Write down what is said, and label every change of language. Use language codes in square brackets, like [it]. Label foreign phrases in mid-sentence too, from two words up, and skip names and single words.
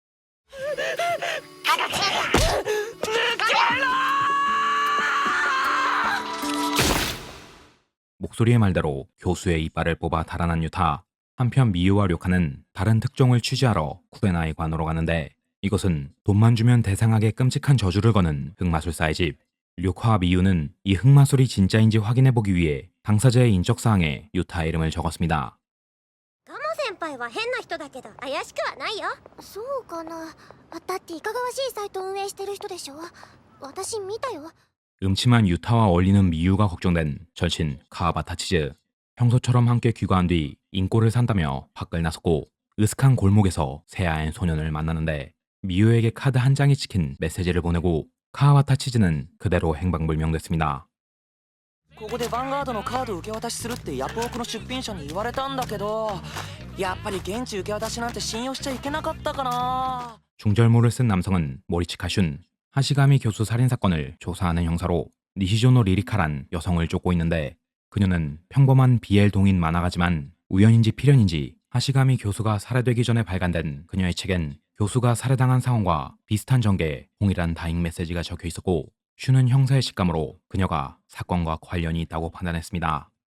[ko] 목소리의 말대로 교수의 이빨을 뽑아 달아난 유타. 한편 미유와 료카는 다른 특종을 취재하러 쿠레나이 관으로 가는데 이것은 돈만 주면 대상하게 끔찍한 저주를 거는 흑마술사의 집. 료카와 미유는 이 흑마술이 진짜인지 확인해보기 위해 당사자의 인적사항에 유타의 이름을 적었습니다. [ja] ガモ先輩は変な人だけど怪しくはないよ。そうかな。だっていかがわしいサイト運営してる人でしょ。私見たよ。 [ko] 음침한 유타와 어울리는 미유가 걱정된 절친 카와바타치즈. 평소처럼 함께 귀가한 뒤 인꼬를 산다며 밖을 나섰고 으슥한 골목에서 새하얀 소년을 만나는데 미유에게 카드 한 장이 찍힌 메시지를 보내고 카와타치즈는 그대로 행방불명됐습니다. [ja] ここでヴァンガードのカード受け渡しするってヤフオクの出品者に言われたんだけど、やっぱり現地受け渡しなんて信用しちゃいけなかったかな。 [ko] 중절모를 쓴 남성은 모리치카 슌. 하시가미 교수 살인사건을 조사하는 형사로 니시조노 리리카란 여성을 쫓고 있는데 그녀는 평범한 BL 동인 만화가지만 우연인지 필연인지 하시가미 교수가 살해되기 전에 발간된 그녀의 책엔 교수가 살해당한 상황과 비슷한 전개의 동일한 다잉 메시지가 적혀 있었고 슈는 형사의 식감으로 그녀가 사건과 관련이 있다고 판단했습니다.